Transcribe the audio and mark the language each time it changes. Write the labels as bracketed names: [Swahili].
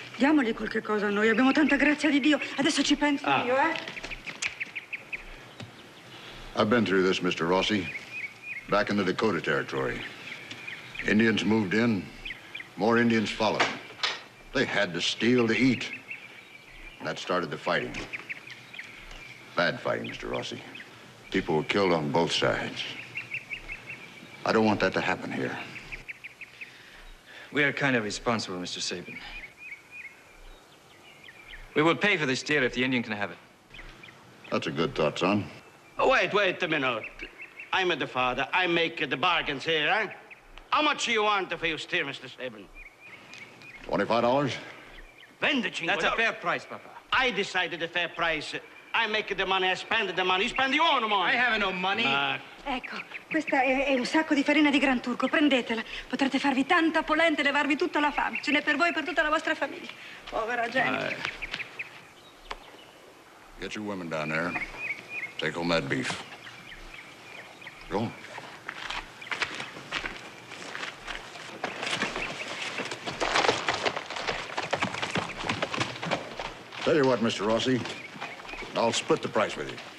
[Italian] Diamogli qualche cosa a noi. Abbiamo tanta grazia di Dio. Adesso ci penso io, eh? [English] I've been through this, Mr. Rossi. Back in the Dakota Territory. Indians moved in, more Indians followed. They had to steal to eat. That started the fighting. Bad fighting, Mr. Rossi. People were killed on both sides. I don't want that to happen here. We are kind of responsible, Mr. Sabin. We will pay for this steer if the Indian can have it. That's a good thought, son. Wait a minute. I'm the father. I make the bargains here, eh? How much do you want for your steer, Mr. Sabin? $25? $25. That's a fair price, Papa. I decided the fair price. I make the money, I spend the money. You spend your own money. I have no money. [Italian] Ecco, questa è un sacco di farina di Gran Turco. Prendetela. Potrete farvi tanta polenta e levarvi tutta la fame. Ce n'è per voi e per tutta la vostra famiglia. Povera gente. [English] Get your women down there. Take home that beef. Go. Tell you what, Mr. Rossi, I'll split the price with you.